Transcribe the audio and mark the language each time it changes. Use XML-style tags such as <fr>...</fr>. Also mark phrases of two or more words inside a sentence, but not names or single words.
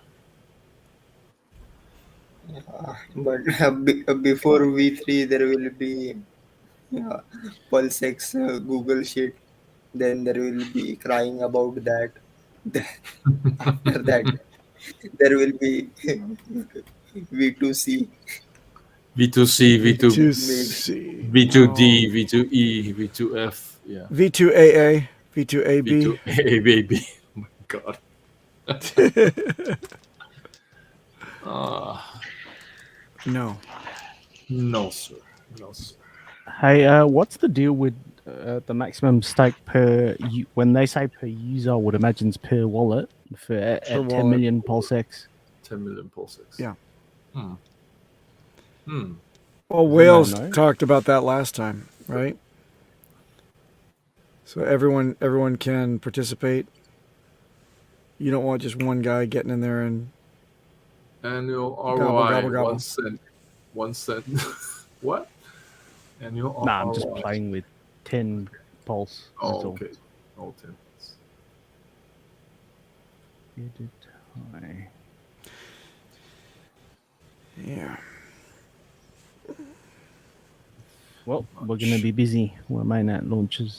<en>But before V3, there will be PulseX Google Sheet. Then there will be crying about that. After that, there will be V2C. V2C, V2C. V2D, V2E, V2F. Yeah. V2AA, V2AB. V2A, baby. Oh my god. No. No, sir. No, sir. Hey, what's the deal with the maximum stake when they say per user? I would imagine it's per wallet at 10 wallet. million PulseX. 10 million PulseX. Yeah. Hmm. Well, Wales know. talked about that last time, right? So everyone can participate. You don't want just one guy getting in there and Annual Gobble, ROI, gobble, gobble. 1 cent. 1 cent. What? Annual Nah, I'm ROI. just playing with 10 pulse. Oh, That's all. okay. All 10. Edit. yeah. Well, we're going to be busy when mainnet launches.</en>